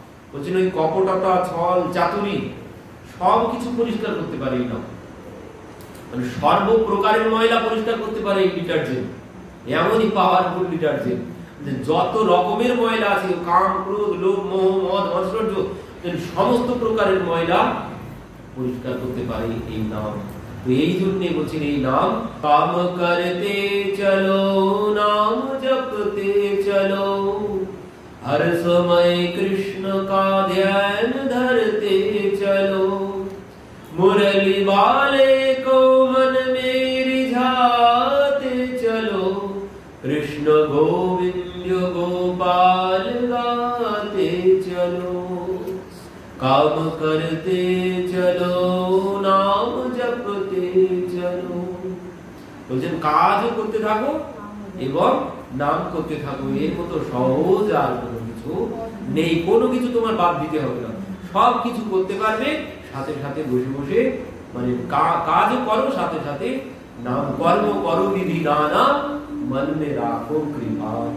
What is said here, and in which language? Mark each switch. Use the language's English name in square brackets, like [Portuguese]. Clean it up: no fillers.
[Bangla] বলছেন ওই কপটতা ছল চাতুরি সব কিছু পরিষ্কার করতে পারে না, মানে সর্বপ্রকারের ময়লা পরিষ্কার করতে পারে এই ডিটারজেন্ট। এমনই পাওয়ারফুল ডিটারজেন্ট, যত রকমের ময়লা আছে, কাম ক্রোধ লোভ মোহ মদ মাৎসর্য, সমস্ত প্রকারের ময়লা পরিষ্কার করতে পারে এই নাম। তো এই জন্য বলছেন এই নাম কাম করতে চলো নাম জপতে চলো, [Hindi] हर समय कृष्ण का ध्यान धरते चलो, मुरली वाले को मन में रिझाते चलो, कृष्ण गोविंद गोपाल गाते चलो, काम करते चलो नाम जपते चलो। [Bangla] বলছেন কাজ করতে থাকো এবং নাম করতে থাকো, এর মতো সহজ আর কোনো কিছু নেই। কোনো কিছু তোমার বাদ দিতে হবে না, সব কিছু করতে পারবে। সাথে সাথে বসে বসে মানে কাজ করো, সাথে সাথে নাম কর্ম করো বিধি নানা মন মে রাখো কৃপা।